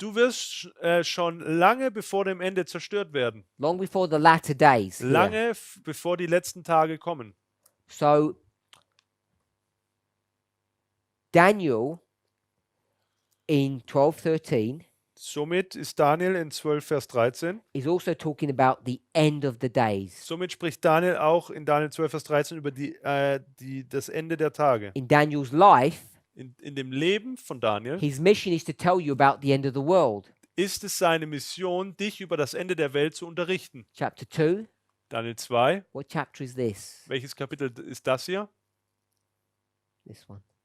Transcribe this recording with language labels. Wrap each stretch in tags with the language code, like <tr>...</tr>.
<de>du wirst schon lange bevor dem Ende zerstört werden.</de> <en>long before the latter days. here.</en> <de>Lange bevor die letzten Tage kommen.</de> <en>So Daniel in 12:13</en> <de>Somit ist Daniel in 12, Vers 13.</de> <en>is also talking about the end of the days.</en> <de>Somit spricht Daniel auch in Daniel 12, Vers 13 über das Ende der Tage.</de> <en>In Daniel's life,</en> <de>In dem Leben von Daniel</de> <en>his mission is to tell you about the end of the world.</en> <de>ist es seine Mission, dich über das Ende der Welt zu unterrichten.</de> <en>Chapter 2,</en> <de>Daniel 2,</de> <en>what chapter is this?</en> <de>welches Kapitel ist das hier?</de> <en>This one.</en>